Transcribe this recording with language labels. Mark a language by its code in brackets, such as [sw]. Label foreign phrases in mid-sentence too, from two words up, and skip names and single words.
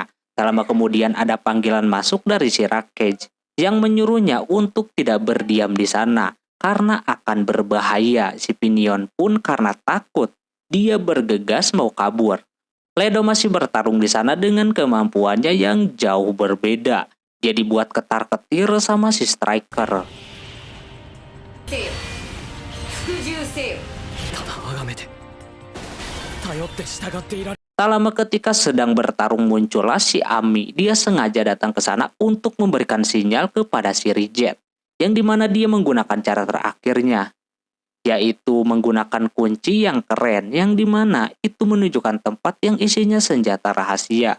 [id] Tak lama kemudian ada panggilan masuk dari si Rakage yang menyuruhnya untuk tidak berdiam di sana karena akan berbahaya. Si Pinion pun karena takut, dia bergegas mau kabur. Ledo masih bertarung di sana dengan kemampuannya yang jauh berbeda. Dia dibuat ketar-ketir sama si Striker. [ja] ただ崇めて頼って従っていられ [id] Tak lama ketika sedang bertarung muncullah si Ami. Dia sengaja datang ke sana untuk memberikan sinyal kepada si Ridget, yang dimana dia menggunakan cara terakhirnya, yaitu menggunakan kunci yang keren, yang dimana itu menunjukkan tempat yang isinya senjata rahasia.